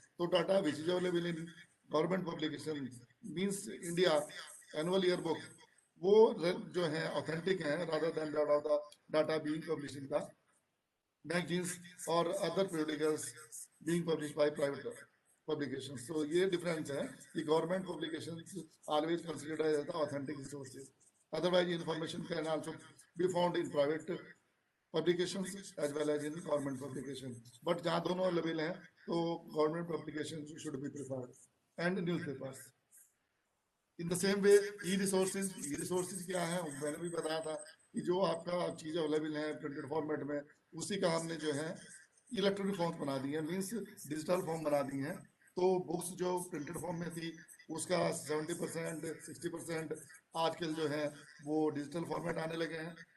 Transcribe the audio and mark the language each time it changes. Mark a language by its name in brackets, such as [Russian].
[English] तो data which is available in government publication means India annual year book, [Hindi] वो जो है [English] Authentic है rather than data being publish in the magazines और other periodicals being published by private publications. So [Hindi] ये difference है कि [English] government publications always considered as the authentic resources. Otherwise information can also be found in private publications as well as in government publications. But [Hindi] जहाँ दोनों available हैं तो [English] government publications should be preferred and newspapers. In the same way [Hindi] E resources क्या है, मैंने भी बताया था कि जो आपका चीज़ अवेलेबल है प्रिंटेड फॉर्मेट में, उसी का हमने जो है इलेक्ट्रॉनिक फॉर्म बना दी है, [English] means digital form [Hindi] बना दी है। तो बुक्स जो प्रिंटेड फॉर्म में थी उसका 70% 60% आजकल जो है वो डिजिटल फॉर्मेट आने लगे हैं।